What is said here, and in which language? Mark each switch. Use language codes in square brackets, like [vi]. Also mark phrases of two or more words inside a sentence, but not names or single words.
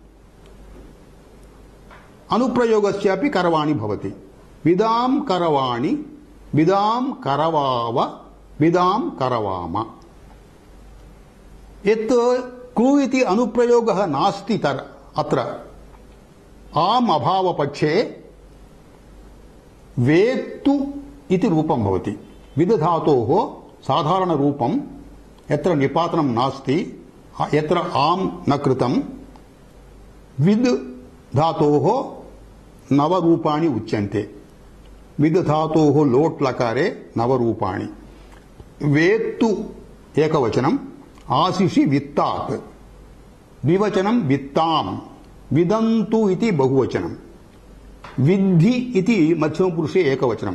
[sa] अनुप्रयोगस्यापि करवाणि भवति विदां करवाणि विदां करवाव विदां करवाम यत् कृ इति अनुप्रयोगः नास्ति अत्र आम् अभावपक्षे वेत्तु इति रूपं भवति विद धातोः [te] సాధారణ రూపం [sa] ఎత్ర నిపాతనం నాస్తి ఎత్ర ఆం న కృతం విద్ ధాతోః నవరూపాణి ఉచ్యంతే. విద్ ధాతోః లోట్ లకారే నవరూపాణి. [te] వేత్తు ఏకవచనం, ఆశిషి విత్తాత్, ద్వివచనం విత్తాం, విదంతు ఇది బహువచనం, విద్ధి ఇది మధ్యమపురుషే ఏకవచనం.